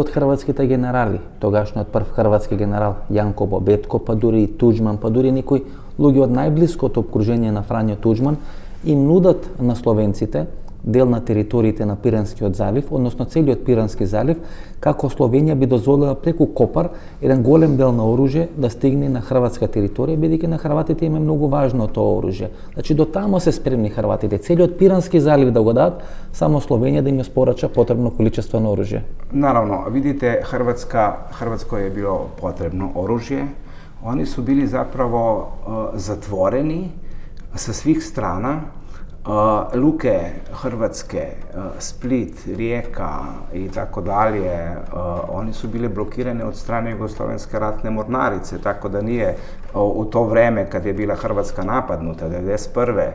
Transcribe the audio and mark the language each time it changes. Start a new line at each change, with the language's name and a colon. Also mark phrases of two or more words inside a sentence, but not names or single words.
Macedonian: од хрватските генерали, тогашниот прв хрватски генерал Јанко Бобетко, па дури и Туџман, па дури некои луѓе од најблиското обкружение на Фрањо Туџман, им нудат на словенците дел на териториите на Пиранскиот залив, односно целиот Пирански залив, како Словенија би дозволила преку Копар еден голем дел на оружје да стигне на хрватска територија, бидејќи на хрватите им е многу важно тоа оружје. Значи до тамо се спремни хрватите, целиот Пирански залив да го дадат, само Словенија да им ја спорача потребно количество на оружје.
Croatian: Naravno, vidite, Hrvatskoj je bilo potrebno oružje. Oni su bili zapravo zatvoreni sa svih strana. Luke Hrvatske, Split, Rijeka i tako dalje, oni su bile blokirane od strane Jugoslovenske ratne mornarice, tako da nije u to vreme kad je bila Hrvatska napadnuta, 1991.